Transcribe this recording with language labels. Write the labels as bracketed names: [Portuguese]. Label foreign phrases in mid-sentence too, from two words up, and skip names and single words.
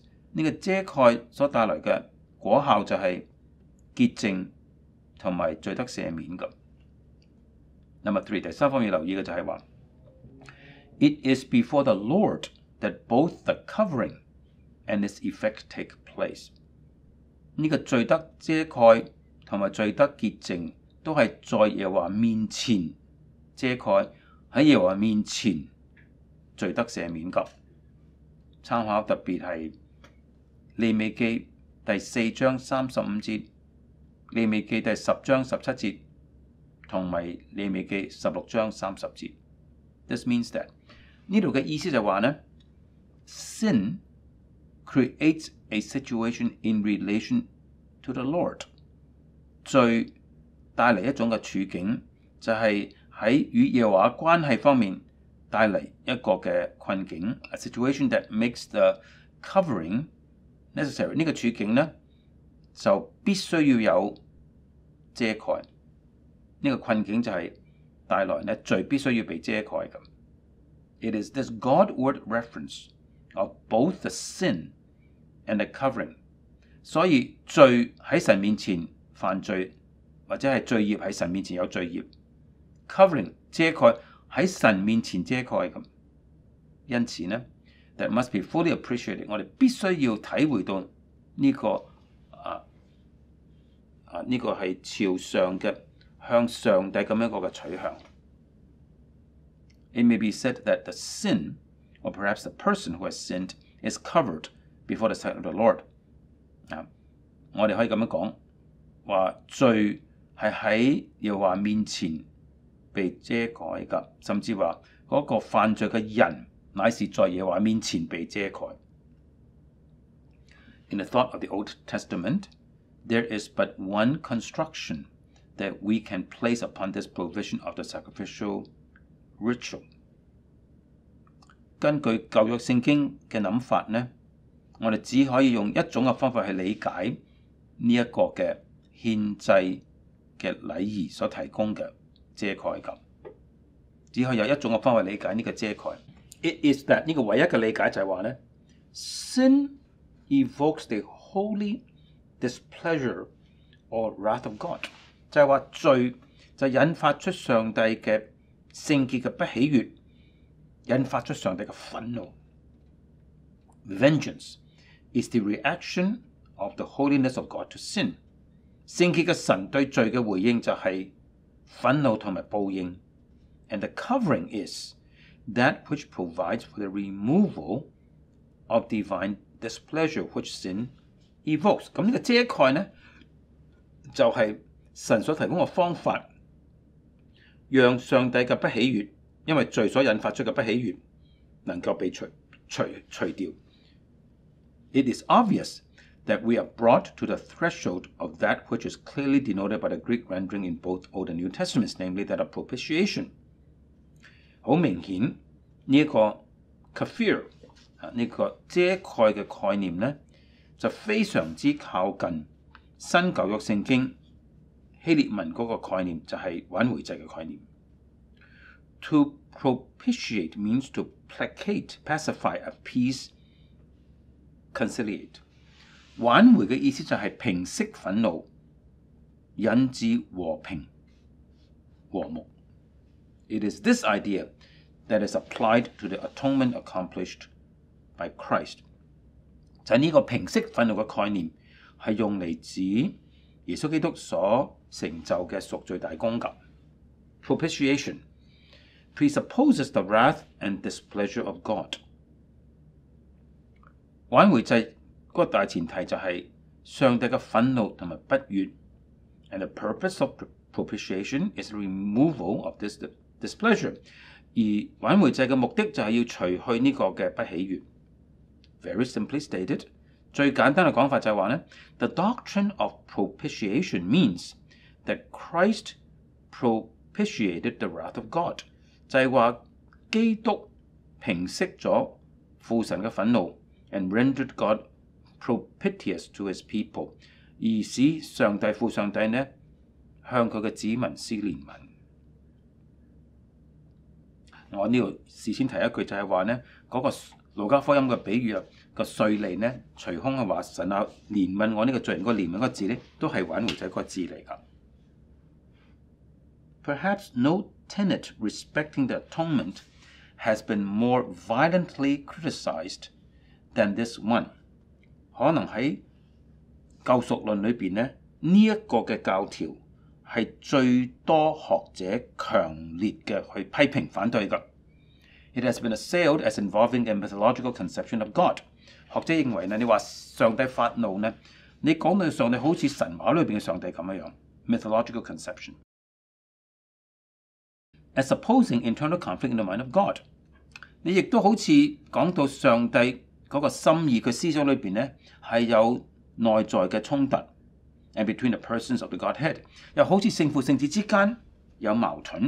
[Cantonese] 呢個遮蓋所帶來嘅果效就係潔淨同埋罪得赦免咁。 [English] Number three， [Cantonese] 第三方面留意嘅就係話 ， [English] it is before the Lord that both the covering and its effect take place。 [Cantonese] 呢個罪得遮蓋同埋罪得潔淨都係在耶和華面前遮蓋，喺耶和華面前罪得赦免㗎。參考特別係利未記第4章35節、利未記第10章17節同埋利未記16章30 節。 [English] This means that [Cantonese] 呢度嘅意思就話呢 [English] sin creates a situation in relation to the Lord。 [Cantonese] 罪帶嚟一種嘅處境，就係喺與耶和華關係方面帶嚟一個嘅困境。 [English] A situation that makes the covering necessary。 [Cantonese] 呢個處境呢，就必須要有遮蓋。呢個困境就係帶來呢罪必須要被遮蓋咁。 [English] It is this God-word reference of both the sin and the covering。 [Cantonese] 所以罪喺神面前犯罪，或者係罪孽喺神面前有罪孽 ，covering 遮蓋喺神面前遮蓋咁。因此呢 [English] ，that must be fully appreciated。 [Cantonese] 我哋必須要體會到呢個呢個係朝上嘅向上帝咁樣一個嘅取向。 [English] It may be said that the sin, or perhaps the person who has sinned, is covered before the sight [Cantonese] of the Lord。我哋可以咁樣講，話罪係喺耶和華面前被遮蓋㗎，甚至話嗰個犯罪嘅人乃是在耶和華面前被遮蓋。 [English] In the thought of the Old Testament, there is but one construction that we can place upon this provision of the sacrificial ritual. [Cantonese] 根據舊約聖經嘅諗法呢，我哋只可以用一種嘅方法去理解呢一個嘅獻祭嘅禮儀所提供嘅遮蓋感，只可以有一種嘅方法理解呢個遮蓋。 [English] It is that [Cantonese] 呢個唯一嘅理解就係話呢 [English] sin evokes the holy displeasure or wrath of God， [Cantonese] 就係話罪就引發出上帝嘅聖潔嘅不喜悅，引發出上帝嘅憤怒。 [English] Vengeance is the reaction of the holiness of God to sin。 [Cantonese] 聖潔嘅神對罪嘅回應就係憤怒同埋報應。 [English] And the covering is that which provides for the removal of divine displeasure which sin evokes。 [Cantonese] 咁呢個遮蓋呢，就係神所提供嘅方法，讓上帝嘅不喜悅，因為罪所引發出嘅不喜悅，能夠被除掉。 [English] It is obvious that we are brought to the threshold of that which is clearly denoted by the Greek rendering in both Old and New Testaments, namely that of propitiation。 [Cantonese] 好明顯呢個 kafir 呢個遮蓋嘅概念呢，就非常之靠近新舊約聖經希臘文嗰個概念，就係挽回祭嘅概念。 [English] To propitiate means to placate, pacify, appease, conciliate。 [Cantonese] 挽回嘅意思就係平息憤怒，引致和平、和睦。 [English] It is this idea that is applied to the atonement accomplished by Christ。 [Cantonese] 就係呢個平息憤怒嘅概念，係用嚟指耶穌基督所成就嘅贖罪大功㗎。 [English] Propitiation presupposes the wrath and displeasure of God。 [Cantonese] 挽回祭嗰個大前提就係上帝嘅憤怒同埋不悅。 [English] And the purpose of propitiation is the removal of this displeasure。 [Cantonese] 而挽回祭嘅目的就係要除去呢個嘅不喜悅。 [English] Very simply stated， [Cantonese] 最簡單嘅講法就係話呢 [English] The doctrine of propitiation means that Christ propitiated the wrath of God。 [Cantonese] 就係話基督平息咗父神嘅憤怒 [English] and rendered God propitious to his people， [Cantonese] 而使上帝父上帝呢向佢嘅子民施憐憫。我呢度事先提一句就係話呢嗰個路加福音嘅比喻個稅吏呢隨空係話神啊憐憫我呢個罪人，個憐憫個字呢都係挽回祭個字嚟㗎。 [English] Perhaps no tenet respecting the atonement has been more violently criticized than this one。 [Cantonese] 可能喺救贖論裏邊呢，呢一個嘅教條係最多學者強烈嘅去批評反對㗎。 [English] It has been assailed as involving a mythological conception of God。 [Cantonese] 學者認為呢，你話上帝發怒呢，你講到上帝好似神話裏邊嘅上帝咁樣 [English] mythological conception。 As supposing internal conflict in the mind of God， [Cantonese] 你亦都好似講到上帝嗰個心意，佢思想裏邊呢係有內在嘅衝突 ， [English] and between the persons of the Godhead， [Cantonese] 又好似聖父聖子之間有矛盾。